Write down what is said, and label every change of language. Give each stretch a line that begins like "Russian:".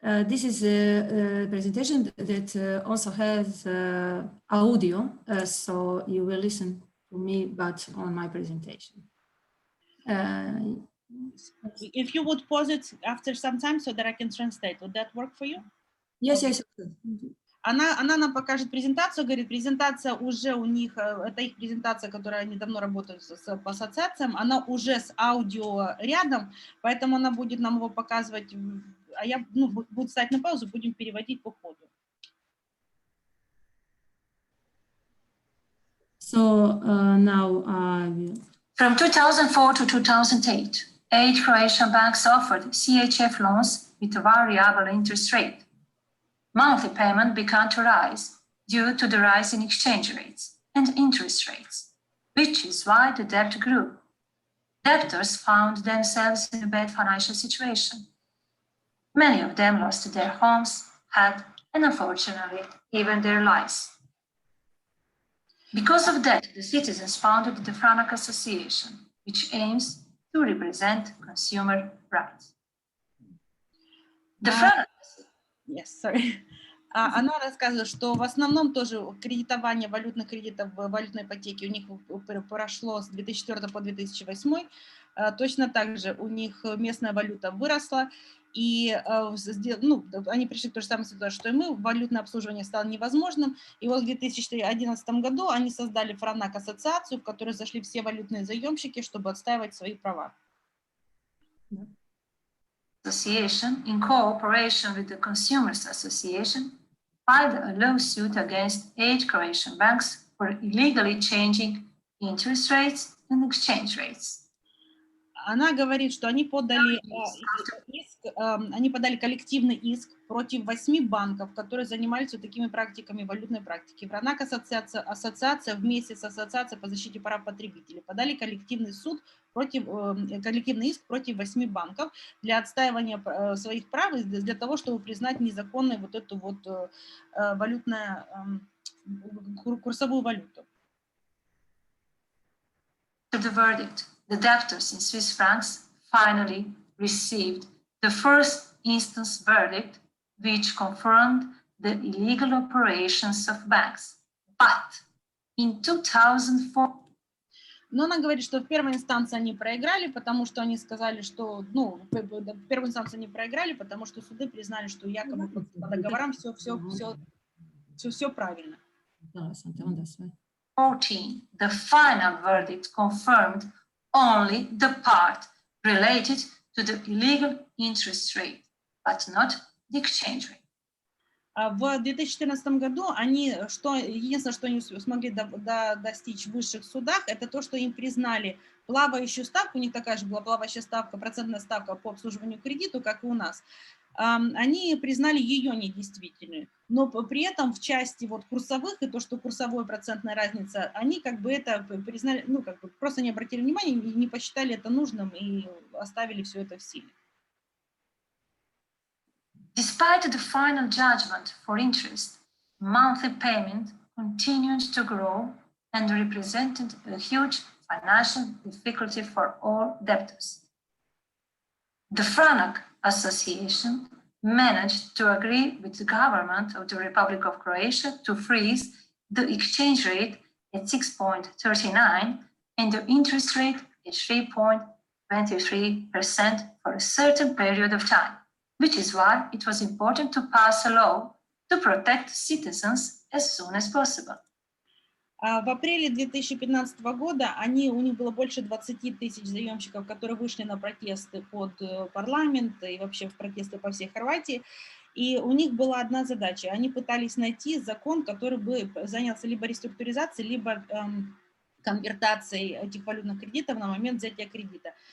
English: This is a presentation that also has audio, so you will listen to me, but on my presentation. If you would pause it after some time so that I can translate, would that work for you? Yes, yes.
Russian: Она нам покажет презентацию, говорит, презентация уже у них, это их презентация, которая они давно работают по ассоциациям, она уже с аудио рядом, поэтому она будет нам его показывать, а я буду ставить на паузу, будем переводить по ходу.
English: So now From 2004 to 2008, 8 Croatian banks offered CHF loans with a variable interest rate. Monthly payment began to rise due to the rise in exchange rates and interest rates, which is why the debt grew. Debtors found themselves in a bad financial situation. Many of them lost their homes, health, and unfortunately, even their lives. Because of that, the citizens founded the Franak Association, which aims to represent consumer rights. The Franak Yes, sorry.
Russian: Она рассказывает, что в основном тоже кредитование валютных кредитов в валютной ипотеке у них прошло с 2004 по 2008. Точно так же у них местная валюта выросла, и они пришли к той же самой ситуации, что и мы, валютное обслуживание стало невозможным. И вот в 2011 году они создали Франак ассоциацию, в которую зашли все валютные заемщики, чтобы отстаивать свои права.
English: Association, in cooperation with the Consumers Association, filed a lawsuit against 8 Croatian banks for illegally changing interest rates and exchange rates.
Russian: Она говорит, что они подали коллективный иск против 8 банков, которые занимались вот такими практиками валютной практики. Франак ассоциация вместе с Ассоциацией по защите прав потребителей подали коллективный иск против 8 банков для отстаивания своих прав и для того, чтобы признать незаконной вот эту вот курсовую валюту.
English: The verdict, the debtors in Swiss francs finally received the first instance verdict, which confirmed the illegal operations of banks. But in 2004,
Russian: но она говорит, что в первой инстанции они проиграли, потому что они сказали, что, в первой инстанции они проиграли, потому что суды признали, что якобы по договорам все правильно.
English: 14, the final verdict confirmed only the part related to the illegal interest rate, but not the exchange rate.
Russian: В 2014 году единственное, что они смогли достичь в высших судах, это то, что им признали плавающую ставку, у них такая же была плавающая ставка, процентная ставка по обслуживанию кредиту, как и у нас. Они признали ее недействительной, но при этом в части вот курсовых и то, что курсовая процентная разница, они как бы это признали, просто не обратили внимания, не посчитали это нужным и оставили все это в силе.
English: Despite the final judgment for interest, monthly payment continued to grow and represented a huge financial difficulty for all debtors. The Franak Association managed to agree with the government of the Republic of Croatia to freeze the exchange rate at 6.39 and the interest rate at 3.23% for a certain period of time, which is why it was important to pass a law to protect citizens as soon as possible.
Russian: В апреле 2015 года у них было больше 20 тысяч заемщиков, которые вышли на протесты под парламент и вообще в протесты по всей Хорватии. И у них была одна задача. Они пытались найти закон, который бы занялся либо реструктуризацией, либо конвертацией этих валютных кредитов на момент взятия кредита.